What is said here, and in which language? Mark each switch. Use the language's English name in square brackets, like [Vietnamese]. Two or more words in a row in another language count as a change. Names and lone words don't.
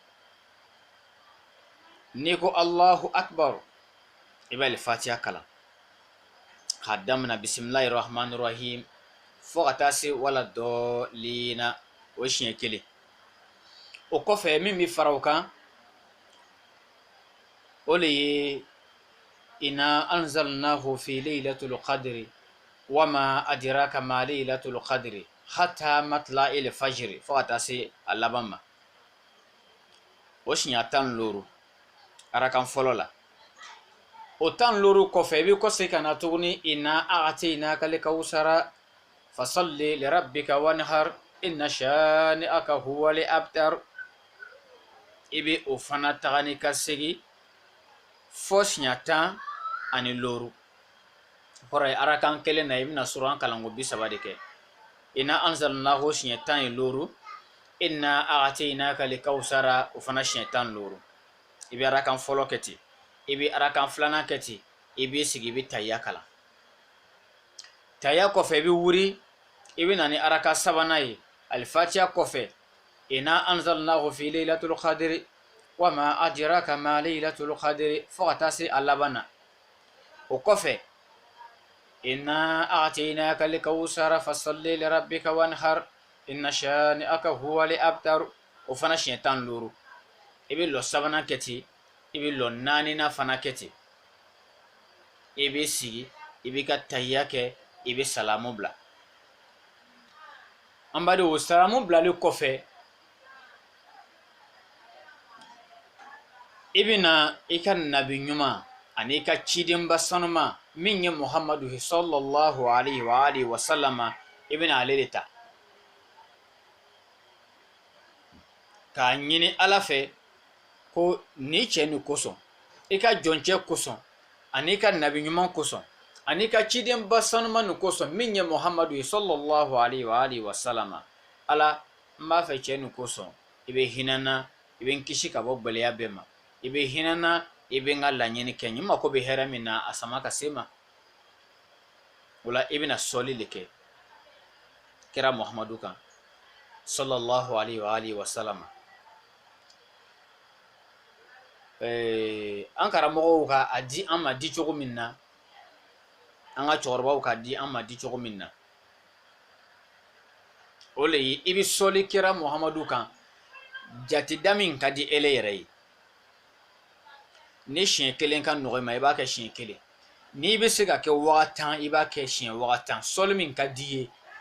[Bambara] n'i ko [Arabic] الله أكبر [Bambara] i b'a Fatiha kalan k'a daminɛ [Arabic] بسم الله الرحمن الرحيم [Bambara] fo ka taa se [Arabic] ولا الضالين [Bambara] o siɲɛ 1 o kɔfɛ min bɛ fara o kan o le ye [Arabic] إنا أنزلناه في ليلة القدر وما أدراك ما ليلة القدر حتى مطلع الفجر [Bambara] fo ka taa se a laban ma o siɲɛ 15 arakan fɔlɔ la o 15 kɔfɛ i bɛ kɔsegin ka na tuguni [Arabic] إنا أعطيناك الكوثر فصل لربك وانحر إن شانئك هو الأبتر [Bambara] i bɛ o fana tagani ka segin fo siɲɛ 10 ani loru hore arakan kelen na ibna suran kalango 30 de kɛ ina anzalnahu siɲɛ 10 ye loru [Arabic] إنا أعطيناك الكوثر [Bambara] o fana siɲɛ 10 loru ibi arakan fɔlɔ kɛ ten ibi arakan filanan kɛ ten ibi sigi ibi tayya kalan tayya kɔfɛ ibi wuri ibi nani arakan sabanan ye alfatiha kɔfɛ ina [Arabic] أنزلناه في ليلة القدر وما أدراك ما ليلة القدر [Bambara] fo ka taa se a laban na o kɔfɛ [Arabic] إنا أعطيناك الكوثر فصل لربك وانحر إن شانئك هو الأبتر [Bambara] o fana siɲɛ 10 loru ibi lɔ sabanan kɛ ten ibi lɔ naaninan fana kɛ ten ibi sigi ibi ka tayya kɛ ibi salamu bila an bari o salamu bilali kɔfɛ ibi na i ka nabi ɲuman ani i ka cidenba sanuma min ye muhammadu [Arabic] صلى الله عليه وآله وسلم [Bambara] ibi na ale de ta k'a ɲini ala fɛ ko ni cɛ ni kosɔn i ka jɔncɛ kosɔn ani ka nabi ɲuman kosɔn ani ka cidenba sanuma ni kosɔn min ye muhammadu [Arabic] صلى الله عليه وآله وسلم [Bambara] ala n b'a fɛ cɛ ni kosɔn i bɛ hinɛna i bɛ n kisi ka bɔ gwɛlɛya bɛɛ ma i bɛ hinɛna i bɛ n ka laɲini kɛ n mako bɛ hɛrɛ min na a sama ka se ma o la i bɛna sɔli de kɛ kira muhammadu kan [Arabic] صلى الله عليه وآله وسلم [Bambara] an karamɔgɔw ka a di an ma di cogo min na an ka cɛkɔrɔbaw ka di an ma di cogo min na o le ye i bɛ sɔli kira muhammadu kan jatida min ka di ele yɛrɛ ye ni siɲɛ 1 ka nɔgɔ i ma i b'a kɛ siɲɛ 1 n'i bɛ se ka kɛ waga 10 i b'a kɛ siɲɛ waga 10 sɔli min ka di ye